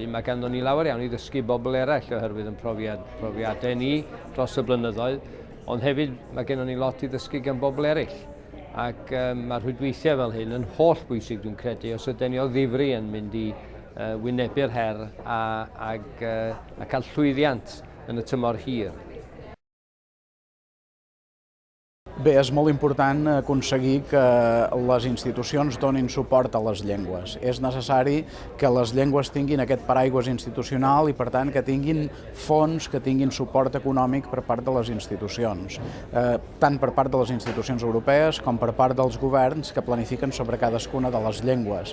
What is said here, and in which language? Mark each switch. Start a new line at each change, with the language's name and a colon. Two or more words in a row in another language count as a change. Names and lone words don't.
Welsh: Mae ganddo ni lawer iawn i ddysgu bobl eraill oherwydd yn profiadau ni dros y blynyddoedd, ond hefyd mae gennym ni lot i ddysgu gan bobl eraill. Ac mae'r rhwydweithiau fel hyn yn holl bwysig dwi'n credu os ydyn ni o ddifri yn mynd i wynebu'r her a cael llwyddiant yn y tymor hir.
Catalan: Bé, és molt important aconseguir que les institucions donin suport a les llengües. És necessari que les llengües tinguin aquest paraigües institucional i, per tant, que tinguin fons, que tinguin suport econòmic per part de les institucions, tant per part de les institucions europees com per part dels governs que planifiquen sobre cadascuna de les llengües.